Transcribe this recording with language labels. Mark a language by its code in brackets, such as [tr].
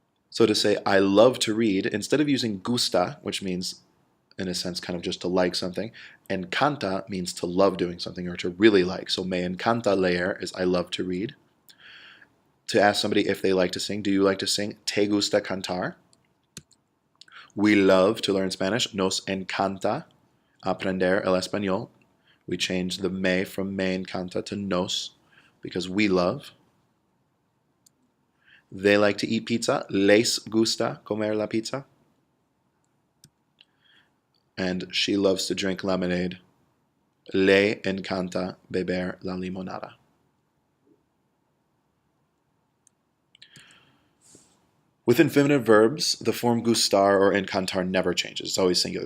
[en] So to say I love to read, instead of using gusta, which means in a sense kind of just to like something, encanta means to love doing something or to really like. So [es] me encanta leer [en] is I love to read. To ask somebody if they like to sing, do you like to sing? [es] ¿Te gusta cantar? [en] We love to learn Spanish. [es] Nos encanta aprender el español. [en] We changed the me from [es] me encanta [en] to nos because we love. They like to eat pizza. [es] Les gusta comer la pizza. [en] And she loves to drink lemonade. [es] Le encanta beber la limonada. [en] With infinitive verbs, the form gustar or encantar never changes. It's always singular.